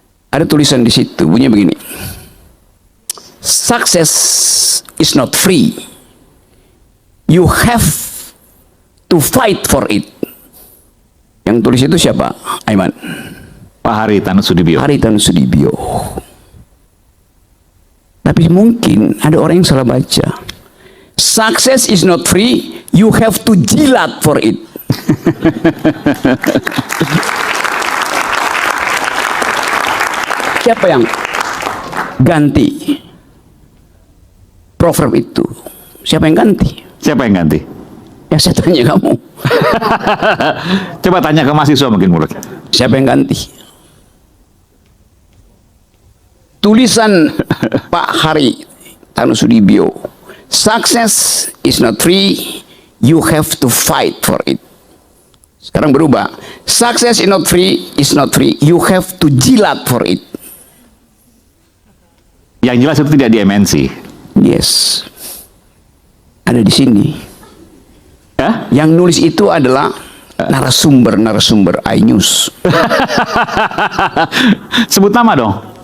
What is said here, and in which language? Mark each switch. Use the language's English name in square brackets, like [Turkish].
[Indonesian] Ada tulisan di situ, bunyinya begini. [English] Success is not free. You have to fight for it. [Indonesian] Yang tulis itu siapa? [English] Aiman. [Indonesian] Pak Haritanu Sudibyo. Haritanu Sudibyo. Tapi mungkin ada orang yang salah baca. [English] Success is not free, you have to [Indonesian] jilat [English] for it. [Indonesian] Siapa yang ganti proverb itu? Siapa yang ganti? Siapa yang ganti? Ya saya tanya kamu. Coba tanya ke mahasiswa mungkin menurut. Siapa yang ganti? [English] Tulisan Pak Haritanu Sudibyo, success is not free, you have to fight for it. [Indonesian] Sekarang berubah, [English] success is not free, you have to jilat for it. [Indonesian] Yang jelas itu tidak di MNC. Yes, ada di sini. Ya? Yang nulis itu adalah narasumber iNews. Sebut nama dong.